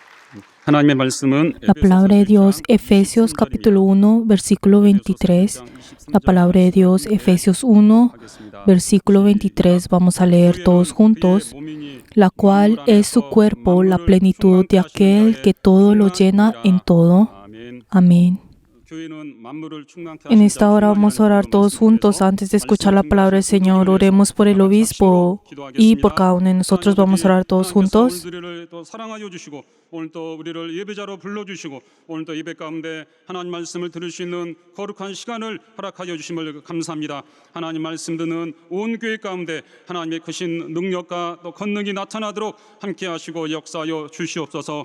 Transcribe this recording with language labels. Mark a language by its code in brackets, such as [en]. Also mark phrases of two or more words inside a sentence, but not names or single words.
[ko] 하나님의 말씀은 [es] La palabra de Dios, Efesios capítulo 1, versículo 23. La palabra de Dios, Efesios 1, versículo 23. Vamos a leer todos juntos. La cual es su cuerpo, la plenitud de aquel que todo lo llena en todo. Amén. En esta hora vamos a orar todos juntos. Antes de escuchar la palabra del Señor, oremos por el obispo y por cada uno de nosotros. Vamos a orar todos juntos. [ko] 오늘 또 우리를 예배자로 불러주시고 오늘 또 예배 가운데 하나님 말씀을 들을 수 있는 거룩한 시간을 허락하여 주심을 감사합니다. 하나님 말씀 듣는 온 교회 가운데 하나님의 크신 능력과 또 권능이 나타나도록 함께 하시고 역사하여 주시옵소서.